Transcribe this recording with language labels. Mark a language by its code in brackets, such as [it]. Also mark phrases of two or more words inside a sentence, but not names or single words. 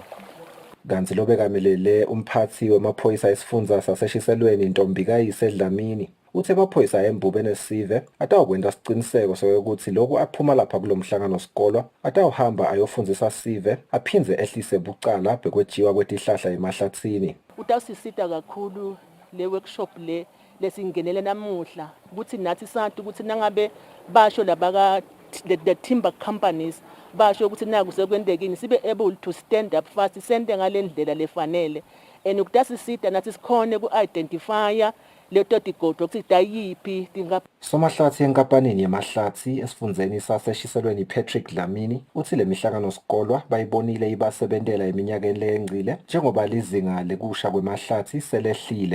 [ss] Kanti lo bekamelele umphathi wemaphoyisa esifundza saseshiselweni Ntombikayise Dlamini uthe amaphoyisa embubeni esive atawukwenta siciniseko sokuthi lokhu aphuma lapha kulo mhlangano wesikole atawuhamba ayofundzisa sive aphindze ehlise bucala bekwetshiwa kwetihlahla emahlathini. Utawusisita kakhulu le workshop lesingenele namuhla ukuthi nathi sathi ukuthi nangabe basho labaka [en] the timber companies [ss] basho ukuthi naku sekwendekini sibe [en] able to stand up fast [ss] sende ngale ndlela lefanele, and ukutasisita nathi sikhone ku-identifya leto tigodo ukuthi dayiphi Somahlathi enkampanini yamahlathi esifundzeni saseshiselweni Patrick Dlamini uthi le mihlangano sikolwa bayibonile ibasebentela eminyakeni leyengcile njengoba lizinga lekusha kwemahlathi selehlile.